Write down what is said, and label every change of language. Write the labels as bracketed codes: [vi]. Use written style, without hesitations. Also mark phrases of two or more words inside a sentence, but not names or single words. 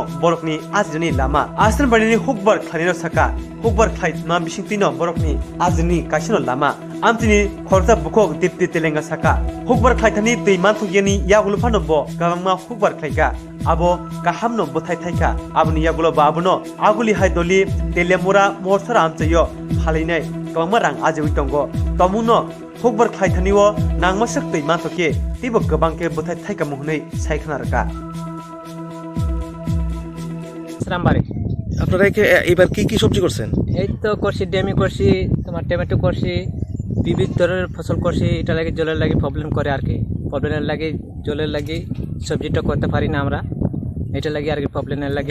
[trp] borokni ajini lama Asrambarini hukbar khlainero saka hukbar khlaitma bisingtino borokni ajini kaisino lama amtini khorja bukhok dipti telenga saka hukbar khlaithani tui manthugeni yagulufano bo gabangma hukbar khlaiga abo kahamno bothai thaika abuni yagulo babuno aguli haidoli telemura morsara amchayo phaleinai gabangma rang ajewi tongo tomuno hukbar khlaithaniwo nangmasak tui manthoke tibo gabangke bothai thaika muhnei saikna raka [bn] শ্রামবাড়ি আপনারা এবার কি কি সবজি করছেন? এই তো করছি ডেমি করছি তোমার টমেটো করছি বিভিন্ন ধরনের ফসল করছি এটা লাগে জলের লাগে প্রবলেম করে আর কি প্রবলেমের লাগে জলের লাগে সবজিটা করতে পারি না আমরা এটা লাগে আর কি প্রবলেমের লাগে